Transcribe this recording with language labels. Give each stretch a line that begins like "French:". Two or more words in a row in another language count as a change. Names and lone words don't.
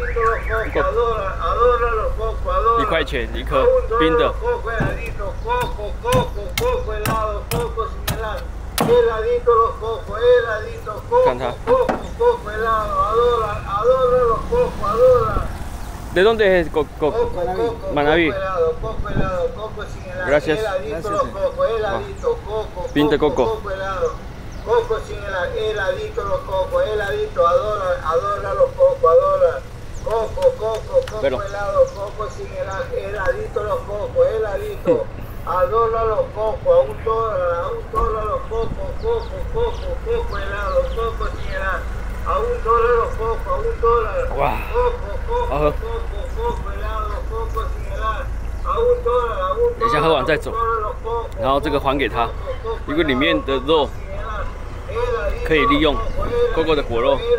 Chinese: 1 块钱一颗，冰的。看它。
Spanish: ¿De dónde es coco? Manaví. Gracias. Pinta coco. Coco sin heladito los cocos, heladito, adora los cocos, adora. Coco helado, coco sin heladito los cocos, heladito. Adora los cocos, a $1 los cocos, coco helado, coco sin helado. A $1 los cocos, a $1. Wow. Coco helado, coco sin helado. A $1.
Chinese: 等一下喝完再走，然后这个还给他，因为里面的肉可以利用coco的果肉，